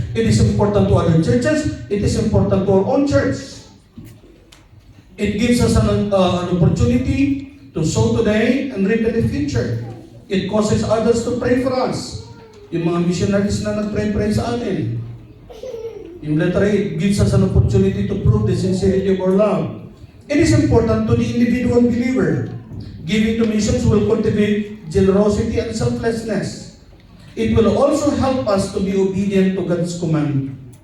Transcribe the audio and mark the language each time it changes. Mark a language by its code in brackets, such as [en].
[en] It is important to other churches. It is important to our own church. It gives us an opportunity to sow today and reap in the future. It causes others to pray for us. [tl] Yung mga missionaries na nag-pray sa atin. [en] Yung letter A, it gives us an opportunity to prove the sincerity of our love. It is important to the individual believer. Giving to missions will cultivate generosity and selflessness. It will also help us to be obedient to God's command.